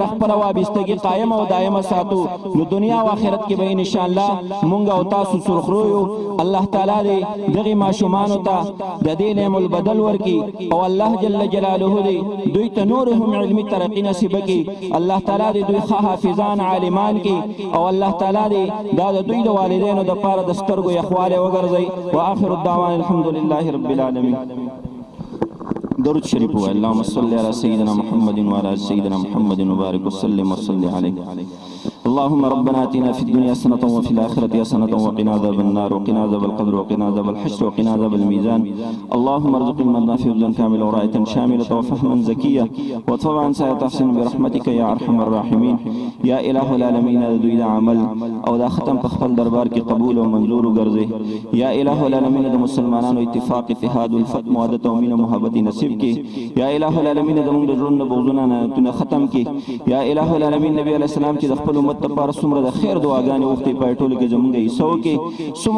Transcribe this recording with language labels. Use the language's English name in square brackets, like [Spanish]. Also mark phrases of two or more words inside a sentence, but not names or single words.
[Pashto] خپله وابستګي قایم او دایمه ساتو نو دنیا او آخرت کې به انشاءالله مونږ او تاسو سرخرو یو الله تعالی دې دغې ماشومانو ته د دې نعم البدل ورکړي او الله جل جلاله دې دوی ته نور هم علمي ترقي نصیب کړي الله تعالی دې دوی ښه حافظان عالمان کړي او الله تعالی دې دا د دوی د والدینو دپاره د سترګو یخوالی وګرځئ [Arabic] واخر الدعوان الحمد لله رب العالمین [Pashto] درود شریف وایي [Arabic] اللهم صل علی سیدنا محمد وعلى سیدنا محمد وبارک وسلم وصل علیه اللهم ربنا آتنا في الدنيا حسنة وفي الآخرة حسنة وقنا عذاب النار وقنا عذاب القبر وقنا عذاب الحشر وقنا عذاب الميزان اللهم ارزق المدنا في حفظا كاملا وراية شاملة وفهما زكية وطبعا سيتحسن برحمتك يا أرحم الراحمين يا إله العالمين [Pashto] دوی دا عمل او دا ختم په خپل دربار کې قبول او منظور وګرځي [Arabic] یا إله العالمین [Pashto] د مسلمانانو اتفاق اتحاد الفت موادت او مینه محبت نصیب کې [Arabic] یا إله العالمین [Pashto] د موږ د ژوند بغضونه نه ختم کې [Arabic] یا إله العالمین [Pashto] نبی علیه السلام چې د خپل امت لپاره څومره د خیر دعاګانې وغوښتې په ټولو کې زموږ حصه وکړي څومره